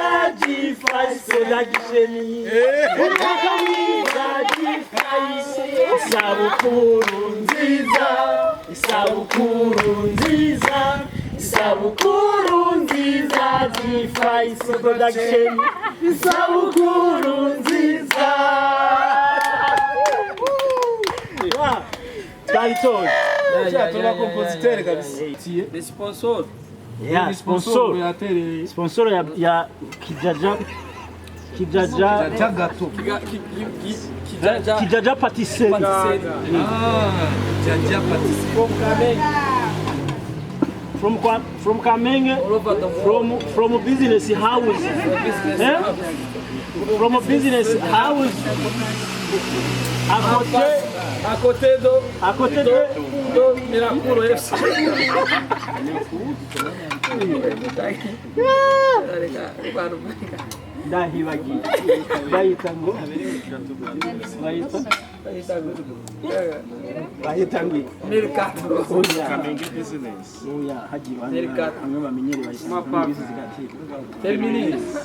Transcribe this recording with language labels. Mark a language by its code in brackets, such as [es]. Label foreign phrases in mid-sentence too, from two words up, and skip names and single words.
[rn] G-Fice selagisheni nakamwiza G-Fice isabukuru nziza isabukuru nziza isabukuru nziza G-Fice production isabukuru nziza Dalton [sw] tuna compositeur kabisa [fr] le sponsor [sw] ya sponsor ya Kijaja gato Kijaja patisserie Kijaja patisserie [en] from Kamenge from business house from a business house [fr] à côté À côté de Miracuro FC. [rn] ndahibagiye bayita ngo bayita ngo Mercado. Kamenge business. oya hagiye bamwe bamenyere bayita Termini.